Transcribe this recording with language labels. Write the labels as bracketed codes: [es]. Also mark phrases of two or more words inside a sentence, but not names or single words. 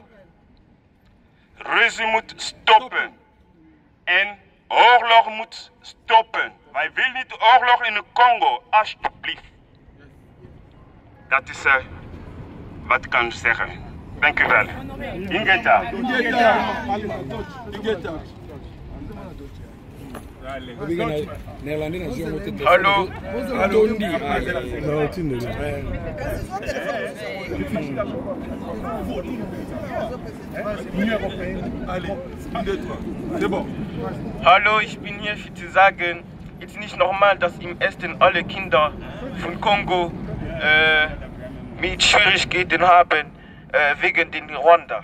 [nl] Ruzie moet stoppen. En oorlog moet stoppen. Wij willen niet oorlog in de Congo, alsjeblieft. Dat is wat ik kan zeggen. Dank u wel. Ingeta. Hallo. [de] Hallo, ich bin hier für zu sagen, es ist nicht normal, dass im Osten alle Kinder von Kongo mit Schwierigkeiten haben wegen den Rwanda.